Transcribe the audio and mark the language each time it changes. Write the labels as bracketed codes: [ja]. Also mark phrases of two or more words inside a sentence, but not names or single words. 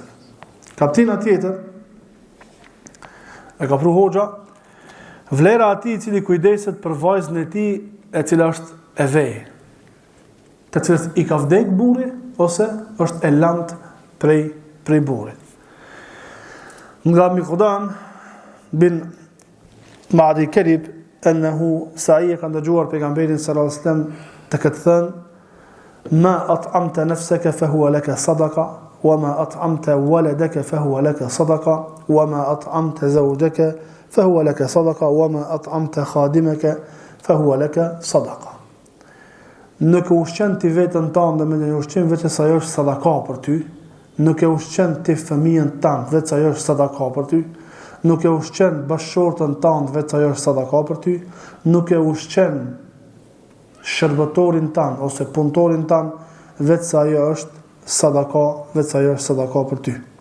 [sq] Kaptina tjetër e ka pru hoxha, vlera atij i cili kujdeset për vajzën e tij e cila është e vej, të cilës i ka vdek burri ose është e lant prej burrit. Nga Miqdam bin Ma'di Kalib enhu Sa'ia ka ndëgjuar pejgamberin [ar] صلى الله عليه وسلم [sq] të këtë thënë: [ar] ما أطعمت نفسك فهو لك صدقة وما أطعمت ولدك فهو لك صدقة وما أطعمت زوجك فهو لك صدقة وما أطعمت خادمك فهو لك صدقة. [sq] Nuk e ushqen ti vetën tënde me një ushqim vetë sa ajo është sadaka për ty. Nuk e ushqen ti fëmijën tënd vetë sa ajo është sadaka për ty. Nuk e ushqen bashortën tënd vetë sa ajo është sadaka për ty. Nuk e ushqen shërbëtorin tënd ose punëtorin tënd vetë sa ajo është sadaka, vetë sa ajo është sadaka për ty.